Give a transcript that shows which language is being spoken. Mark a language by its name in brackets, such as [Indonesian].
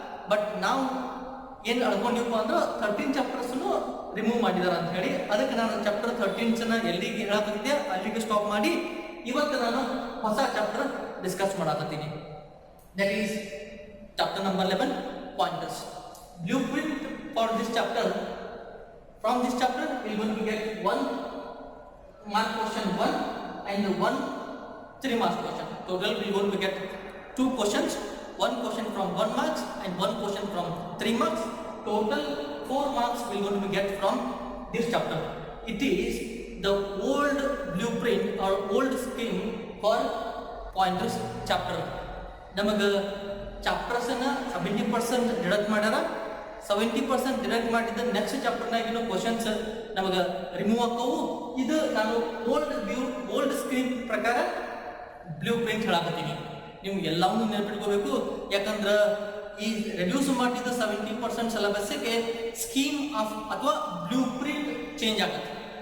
[Kannada] But ನಾವು ಏನು ಅನ್ಕೊಂಡಿಪ್ಪ ಅಂದ್ರೆ 13 ಚಾಪ್ಟರ್ಸ್ನು ರಿಮೂವ್ ಮಾಡಿದಾರೆ ಅಂತ ಹೇಳಿ ಅದಕ್ಕೆ ನಾನು ಚಾಪ್ಟರ್ 13 ಎಲ್ಲಿಗೆ ಹೇಳಕತ್ತಿದ್ದೆ ಅಲ್ಲಿಗೆ ಸ್ಟಾಪ್ ಮಾಡಿ ಇವತ್ತು ನಾನು ಹೊಸ chapter discuss ಮಾಡಕತ್ತೀನಿ. [English] That is chapter number 11, pointers. Blueprint for this chapter. From this chapter will going to get 1 mark question 1 and 1 3 marks question. Total we are going to get 2 questions, 1 question from 1 marks and 1 question from 3 marks. Total 4 marks we are going to get from this chapter. It is the old blueprint or old scheme for pointers chapter. [Kannada] ನಮಗೆ chapters ಅನ್ನ 70% deduct ಮಾಡ್ಯಾರ. 70% deduct ಮಾಡಿದ next ಚಾಪ್ಟರ್ನಾಗಿನ questions ನಮಗೆ remove ಆಕ್ಕವು. ಇದು ನಾನು old screen ಪ್ರಕಾರ blue print ಹೇಳಾಕತ್ತೀನಿ. ನೀವು ಎಲ್ಲವನ್ನೂ ನೆನಪಿಟ್ಕೋಬೇಕು. ಯಾಕಂದ್ರೆ ಈ ರೆಡ್ಯೂಸ್ ಮಾಡಿದ 70% ಸಿಲೆಬಸ್ಸಿಗೆ ಸ್ಕೀಮ್ ಆಫ್ ಅಥವಾ ಬ್ಲೂ ಪ್ರಿಂಟ್ ಚೇಂಜ್ ಆಗುತ್ತೆ.